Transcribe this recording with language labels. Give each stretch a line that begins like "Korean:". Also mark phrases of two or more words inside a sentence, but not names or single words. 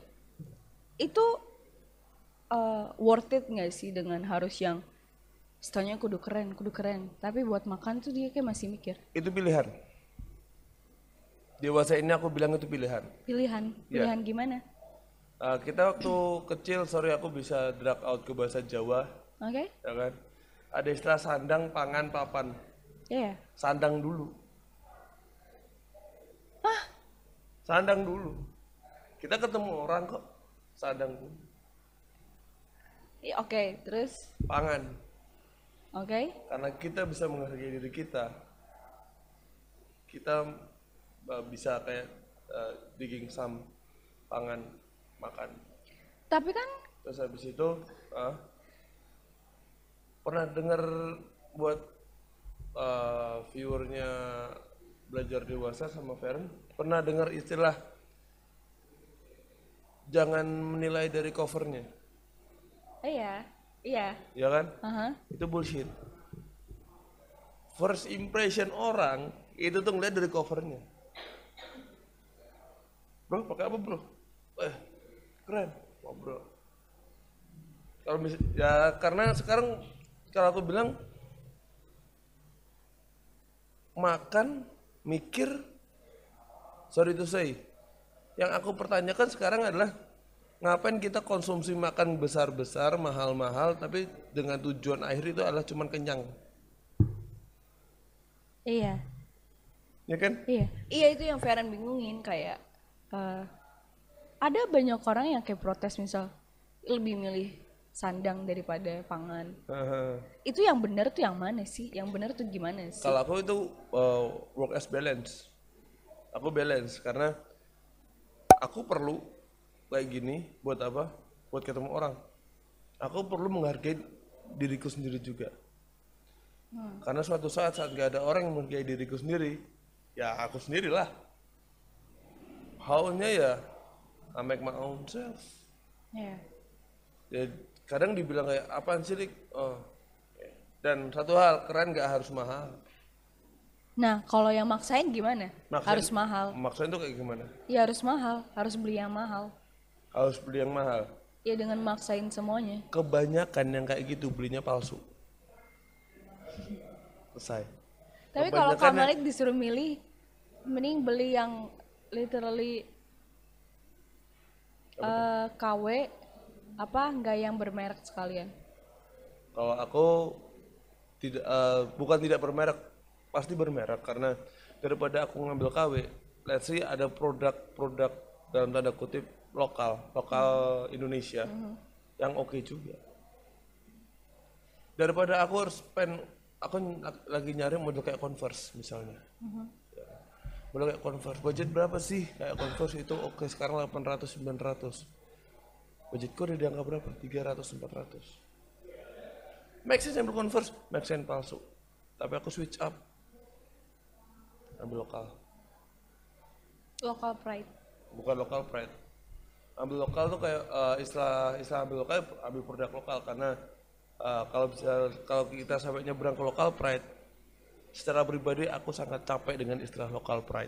Indonesian: Itu
English: worth it
Indonesian: nggak sih dengan harus yang stylenya kudu keren, tapi buat makan tuh dia kayak masih mikir. itu pilihan. Dewasa ini aku bilang itu pilihan. Pilihan gimana? Kita waktu kecil, sorry aku bisa
English: drag out
Indonesian: ke bahasa Jawa, Oke? ya kan? Ada istilah sandang, pangan, papan. Ya. Sandang dulu. Sandang dulu. Kita ketemu orang kok, sandang dulu. Oke, terus Pangan. oke. Karena kita bisa menghargai diri kita. Kita bisa kayak
English: digging some,
Indonesian: pangan, makan. Tapi kan Terus habis itu pernah dengar buat viewernya Belajar Dewasa sama Feren, pernah dengar istilah jangan menilai dari covernya, iya. ya kan? Aha. Itu bullshit.
English: First impression
Indonesian: orang itu tuh ngeliat dari covernya. Bro, pakai apa bro? keren, ngobrol. Kalau ya karena sekarang kalau aku bilang makan, mikir,
English: sorry to say,
Indonesian: yang aku pertanyakan sekarang adalah ngapain kita konsumsi makan besar-besar, mahal-mahal, tapi dengan tujuan akhir itu adalah cuman kenyang. Iya. Ya kan? Iya. Iya, itu yang Feren bingungin, kayak ada banyak orang yang kayak protes, misal lebih milih sandang daripada pangan. Itu yang benar tuh yang mana sih? Yang benar tuh gimana sih? Kalau aku itu
English: work as balance.
Indonesian: Aku balance karena aku perlu kayak gini buat apa? Buat ketemu orang. Aku perlu menghargai diriku sendiri juga. Karena suatu saat gak ada orang yang menghargai diriku sendiri, ya aku sendirilah.
English: How-nya ya I make my own self. Yeah.
Indonesian: Ya kadang dibilang kayak apaan sih Rik? Oh. Dan satu hal, keren gak harus mahal. Nah, kalau yang maksain gimana? Maksain, harus mahal. Maksain tuh kayak gimana? Ya harus mahal, harus beli yang mahal. Harus beli yang mahal. Ya dengan maksain semuanya. Kebanyakan yang kayak gitu belinya palsu. Selesai. Tapi kalau Kak Malik disuruh milih, mending beli yang literally KW apa enggak yang bermerek sekalian? Kalau aku tidak bukan tidak bermerek, pasti bermerek karena daripada aku ngambil KW,
English: let's say
Indonesian: ada produk dalam tanda kutip lokal Indonesia yang oke juga. Daripada aku harus spend, aku lagi nyari model kayak Converse misalnya. Ya. Model kayak Converse, budget berapa sih kayak Converse itu? Oke, sekarang 800 900. Budgetku udah di angka berapa? 300 400.
English: Make sense
Indonesian: ambil Converse,
English: make sense
Indonesian: palsu. Tapi aku
English: switch up,
Indonesian: ambil lokal.
English: Local pride.
Indonesian: Bukan
English: local pride.
Indonesian: Ambil lokal tuh kayak istilah ambil lokal, ambil produk lokal karena kalau kita sampai nyebrang ke
English: local pride,
Indonesian: secara pribadi aku sangat capek dengan istilah
English: local pride.